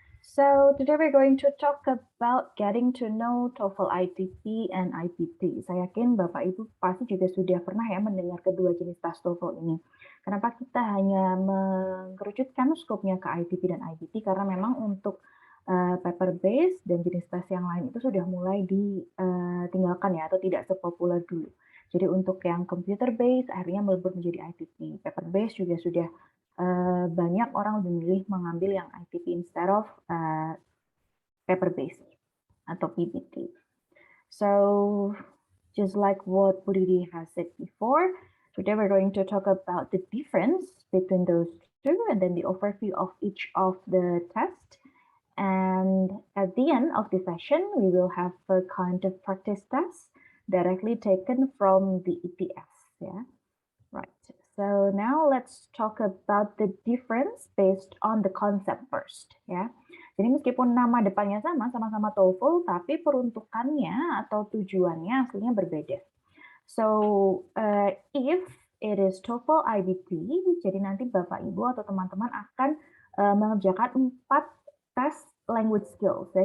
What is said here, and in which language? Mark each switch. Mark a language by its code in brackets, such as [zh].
[en] So today we're going to talk about getting to know TOEFL ITP and IPT. [id] Saya yakin Bapak Ibu pasti juga sudah pernah ya mendengar kedua jenis tes TOEFL ini. Kenapa kita hanya mengerucutkan skopnya ke ITP dan IPT? Karena memang untuk paper based dan jenis tes yang lain itu sudah mulai ditinggalkan ya atau tidak sepopuler dulu. Jadi untuk yang computer based akhirnya melebur menjadi ITP. Paper based juga sudah banyak orang memilih mengambil yang ITP [en] instead of [id] paper based atau PPT. [en] So just like what Bu Didi has said before, today we're going to talk about the difference between those two and then the overview of each of the tests. And at the end of the session, we will have a kind of practice test directly taken from the ETS. Yeah. Right. So now let's talk about the difference based on the concept first, ya. [id] Jadi meskipun nama depannya sama-sama TOEFL, tapi peruntukannya atau tujuannya aslinya berbeda. [en] So if it is [id] TOEFL IBT, jadi nanti Bapak Ibu atau teman-teman akan mengerjakan 4 tes language skills. Ya.